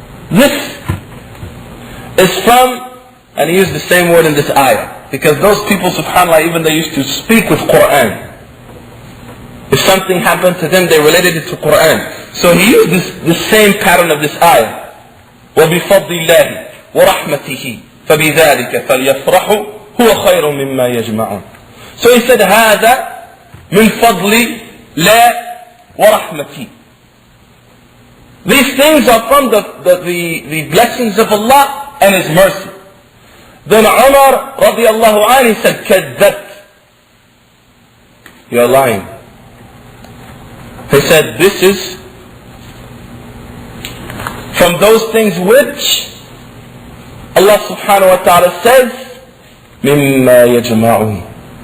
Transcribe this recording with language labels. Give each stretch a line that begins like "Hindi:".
English: This is from, and he used the same word in this ayah, because those people, subhanAllah, even they used to speak with Qur'an. If something happened to them, they related it to Qur'an. So he used the same pattern of this ayah.
Arabic: وبفضل الله ورحمته فبذلك فليفرحوا هو خير مما يجمعون.
English: So he said,
Arabic: هذا من فضل لا ورحمتي.
English: These things are from the blessings of Allah and His mercy. Then Umar radiallahu anhu said,
Arabic: كذبت.
English: You are lying. He said, this is from those things which Allah subhanahu wa ta'ala says,
Arabic: مما يجمعون.